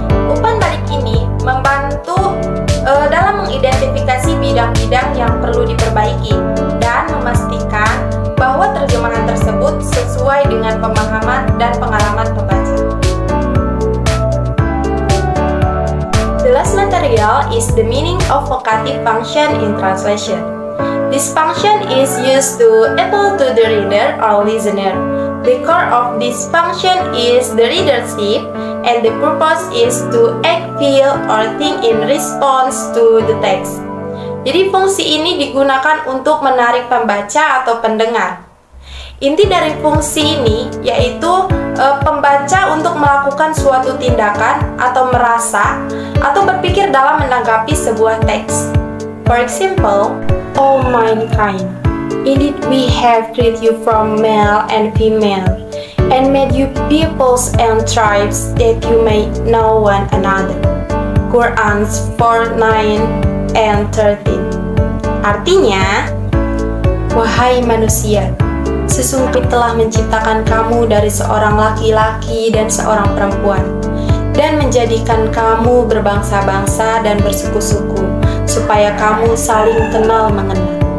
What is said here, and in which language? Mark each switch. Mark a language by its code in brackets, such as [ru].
[id] Umpan balik ini membantu dalam mengidentifikasi bidang-bidang yang perlu diperbaiki dan memastikan bahwa terjemahan tersebut sesuai dengan pemahaman dan pengalaman pembaca. [en] The last material is the meaning of vocative function in translation. This function is used to appeal to the reader or listener. The core of this function is the readership, and the purpose is to act, feel, or think in response to the text. [id] Jadi fungsi ini digunakan untuk menarik pembaca atau pendengar. Inti dari fungsi ini yaitu pembaca untuk melakukan suatu tindakan atau merasa atau berpikir dalam menanggapi sebuah teks. [en] For example, "O mankind, indeed we have created you from male and female, and made you peoples and tribes that you may know one another." Quran 4:9 and 13. [id] Artinya, wahai manusia, sesungguhnya telah menciptakan kamu dari seorang laki-laki dan seorang perempuan, dan menjadikan kamu berbangsa-bangsa dan bersuku-suku, supaya kamu saling kenal mengenal.